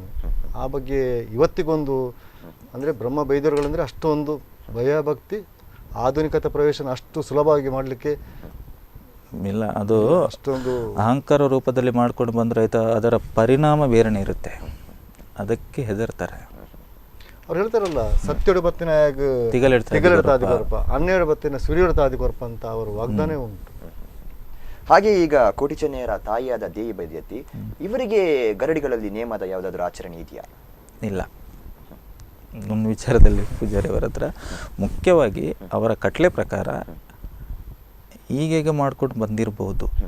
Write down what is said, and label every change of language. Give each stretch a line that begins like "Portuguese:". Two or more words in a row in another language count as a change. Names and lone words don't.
Kannada: ಆ ಬಗ್ಗೆ ಇವತ್ತಿಗೊಂದು ಅಂದ್ರೆ ಬ್ರಹ್ಮ ಬೈದರುಗಳಂದ್ರೆ ಅಷ್ಟೊಂದು ಭಯಭಕ್ತಿ, ಆಧುನಿಕತೆ ಪ್ರವೇಶನ ಅಷ್ಟು ಸುಲಭವಾಗಿ ಮಾಡಲಿಕ್ಕೆ ಇಲ್ಲ. ಅದು ಅಷ್ಟೊಂದು ಅಹಂಕಾರ ರೂಪದಲ್ಲಿ ಮಾಡ್ಕೊಂಡು ಬಂದ್ರೆ ಆಯ್ತಾ, ಅದರ ಪರಿಣಾಮ ಬೇರೆನೇ ಇರುತ್ತೆ. ಅದಕ್ಕೆ ಹೆದರ್ತಾರೆ. ಅವ್ರು ಹೇಳ್ತಾರಲ್ಲ,
Tulu: ಸತ್ಯಡು ಬತ್ತಿನ ತಿಗಲೆಡ್ತಾದಿ ಕೊರಪ, 12 ಬತ್ತಿನ ಸುರಿಯಡ್ತಾದಿ ಕೊರಪ ಅಂತ ಅವರು ವಾಗ್ದಾನ ಉಂಟು.
Kannada: ಹಾಗೆ ಈಗ ಕೋಟಿ ಚೆನ್ನೈಯರ ತಾಯಿಯಾದ ದೇವಿ ಬೈದ್ಯತಿ ಇವರಿಗೆ ಗರಡಿಗಳಲ್ಲಿ ನೇಮದ ಯಾವುದಾದ್ರೂ ಆಚರಣೆ ಇದೆಯಾ? ಇಲ್ಲ. ನನ್ನ ವಿಚಾರದಲ್ಲಿ ಪೂಜಾರಿಯವರ ಹತ್ರ ಮುಖ್ಯವಾಗಿ ಅವರ ಕಟ್ಲೆ ಪ್ರಕಾರ ಈಗೀಗ ಮಾಡ್ಕೊಂಡು ಬಂದಿರಬಹುದು.